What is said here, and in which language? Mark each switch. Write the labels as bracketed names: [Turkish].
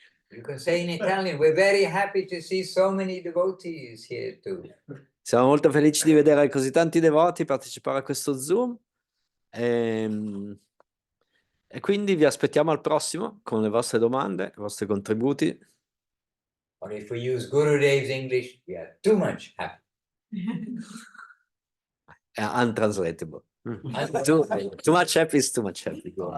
[English] You can say in Italian, we're very happy to see so many devotees here too. [Italian] Siamo molto felici di vedere così tanti devoti partecipare a questo Zoom, e quindi vi aspettiamo al prossimo con le vostre domande, i vostri contributi. [English] Or if we use Gurudev's English, we are too much happy. Untranslatable. Too much happy is too much happy.